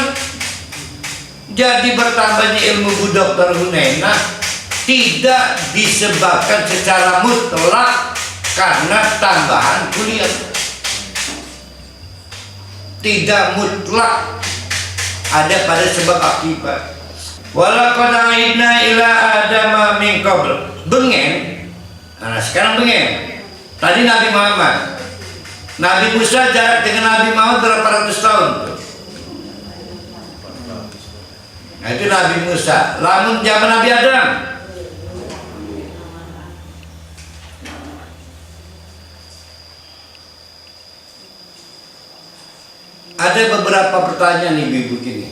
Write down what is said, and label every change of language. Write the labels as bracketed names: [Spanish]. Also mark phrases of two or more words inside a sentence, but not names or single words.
[Indonesian] Jadi bertambahnya ilmu Bu Dr. Hunainah tidak disebabkan secara mutlak karena tambahan kuliah. Tidak mutlak, ada pada sebab akibat. [Arabic] ولقد عهدنا إلى آدم من قبل. [Indonesian] Bengen. Nah, sekarang bengen. Tadi Nabi Muhammad. Nabi Musa jarak dengan Nabi Muhammad berapa ratus tahun? Nah, itu Nabi Musa. Lamun zaman Nabi Adam, ada beberapa pertanyaan nih begini.